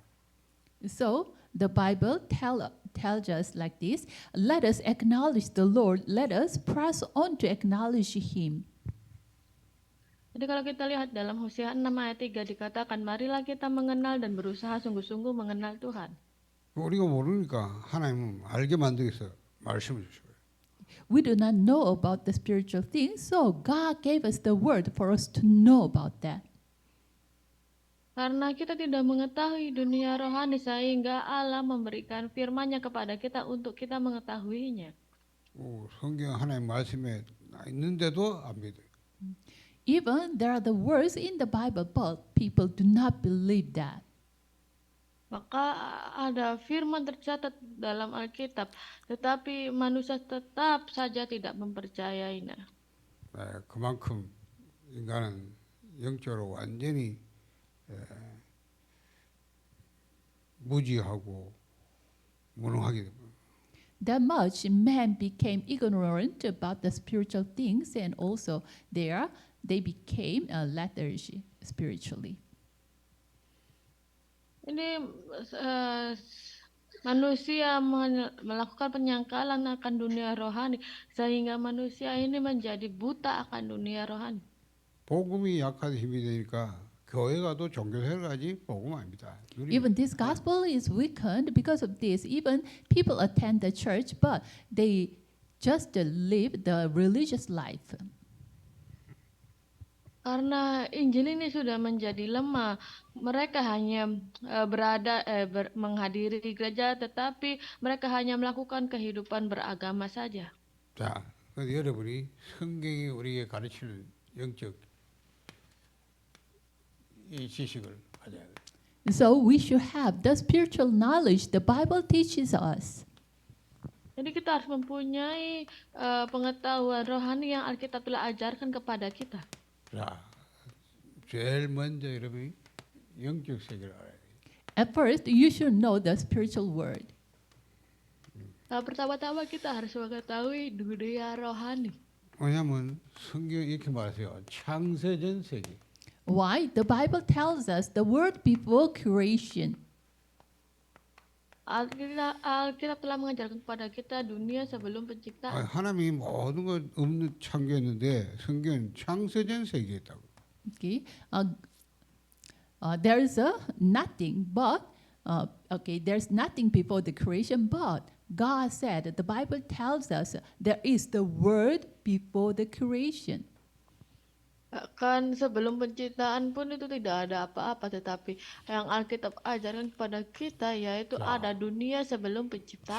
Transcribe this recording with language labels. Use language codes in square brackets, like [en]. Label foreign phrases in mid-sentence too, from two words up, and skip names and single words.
[en] So the Bible tells us like this: let us acknowledge the Lord. Let us press on to acknowledge Him. [id] Jadi kalau kita lihat dalam Hosea 6 ayat 3 dikatakan, marilah kita mengenal dan berusaha sungguh-sungguh mengenal Tuhan. [ko] 우리가 모르니까 하나님은 알게 만들기 위해서 말씀을 주시고요. [en] We do not know about the spiritual things, so God gave us the word for us to know about that. [id] Karena kita tidak mengetahui dunia rohani sehingga Allah memberikan firman-Nya kepada kita untuk kita mengetahuinya. [ko] 성경 하나님 말씀에 있는데도 안 믿어요. [en] Even there are the words in the Bible, but people do not believe that. [id] Maka ada firman tercatat dalam Alkitab, tetapi manusia tetap saja tidak mempercayainya. [ko] 그만큼 인간은 영적으로 완전히 무지하고 무능하게 됩니다. [en] That much man became ignorant about the spiritual things, and also they became lethargy spiritually. [id] Ini manusia melakukan penyangkalan akan dunia rohani sehingga manusia ini menjadi buta akan dunia rohani. [ko] 복음이 약한 힘이 되니까 교회 가도 종교생활 가지 복음 아닙니다. [en] Even this gospel is weakened because of this. Even people attend the church, but they just live the religious life. [id] Karena Injil ini sudah menjadi lemah, mereka hanya menghadiri gereja, tetapi mereka hanya melakukan kehidupan beragama saja. [ko] 자, 그래서 여러분이 성경이 우리에게 가르치는 영적 이 지식을 가져야 돼요. [en] So we should have the spiritual knowledge the Bible teaches us. [id] Jadi kita harus mempunyai pengetahuan rohani yang Alkitab telah ajarkan kepada kita. [ko] 자, 제일 먼저 여러분이 영적 세계를 알아야 돼요. [en] At first, you should know the spiritual word. [id] Pertama-tama kita harus mengetahui dunia rohani. [ko] 왜냐하면 성경 이렇게 말하세요. 창세전 세계. [en] Why? The Bible tells us the word before creation. [id] Alkitab telah mengajarkan kepada kita dunia sebelum penciptaan. [ko] 하나님이 모든 것 없는 창조했는데 성경은 창세전 세계에 있다고. [en] Okay, there is a nothing, but there's nothing before the creation, but God said, the Bible tells us there is the word before the creation. [id] Kan sebelum penciptaan pun itu tidak ada apa-apa, tetapi yang Alkitab ajarkan kepada kita yaitu ada dunia sebelum penciptaan.